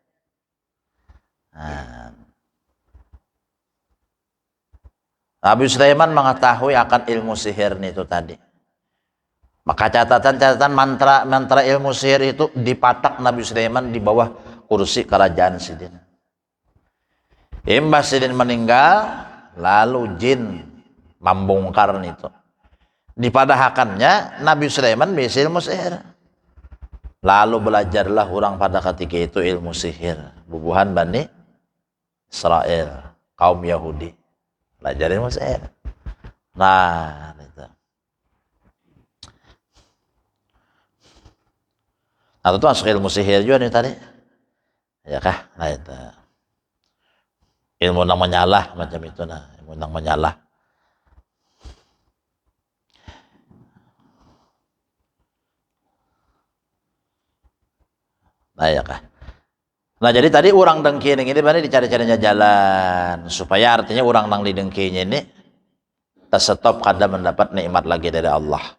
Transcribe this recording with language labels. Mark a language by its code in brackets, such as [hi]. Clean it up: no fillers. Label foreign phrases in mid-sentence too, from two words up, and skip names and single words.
[id] Nah, Nabi Sulaiman mengetahui akan ilmu sihir itu tadi. [bjn] Maka catatan mantra ilmu sihir itu dipatak Nabi Sulaiman di bawah kursi kerajaan Sidin. Imbas Sidin meninggal, lalu jin membongkar itu. Dipadahkannya Nabi Sulaiman bisa ilmu sihir. [id] Lalu belajarlah orang pada ketika itu ilmu sihir. [bjn] Bubuhan Bani Israel, kaum Yahudi. [id] Belajar ilmu sihir. Nah, itu. Nah, itu masuk ilmu sihir juga nih tadi. [bjn] Ya kah? Nah, itu. Ilmu nang menyalah macam itu nah, ilmu nang menyalah. Nah, ya kah? Nah, jadi tadi orang dengki ini berarti dicari-carinya jalan supaya artinya orang nang didengkinya ini terstop kada mendapat nikmat lagi dari Allah.